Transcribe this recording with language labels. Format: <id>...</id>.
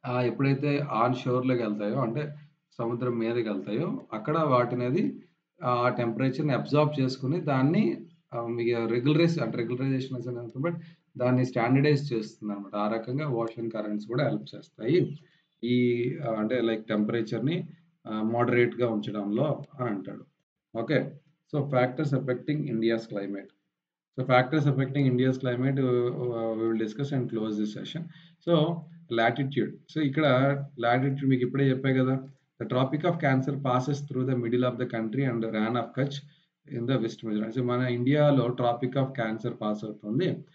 <te>ఎప్పుడైతే ఆన్ షోర్‌లోకి వెళ్తాయో, అంటే సముద్రం మీదకెళ్తాయో, అక్కడ వాటనేది ఆ టెంపరేచర్‌ని అబ్జార్బ్ చేసుకొని దాన్ని మీకు రెగ్యులరైజేషన్ బట్ దాన్ని స్టాండర్డైజ్ చేస్తుందన్నమాట. ఆ రకంగా ఓషన్ కరెంట్స్ కూడా హెల్ప్ చేస్తాయి ఈ అంటే లైక్ టెంపరేచర్‌ని మోడరేట్‌గా ఉంచడంలో అని అంటాడు. Okay.</te> <en>So factors affecting India's climate. So factors affecting India's climate, we will discuss and close this session. So latitude.</en> <te>So ఇక్కడ latitude మీకు ఇప్పుడే చెప్పా కదా.</te> <en>The Tropic of Cancer passes through the middle of the country and Ran of Kutch in the West Gujarat.</en> <te>So మన ఇండియాలో trophic of cancer pass అవుతుంది.</te>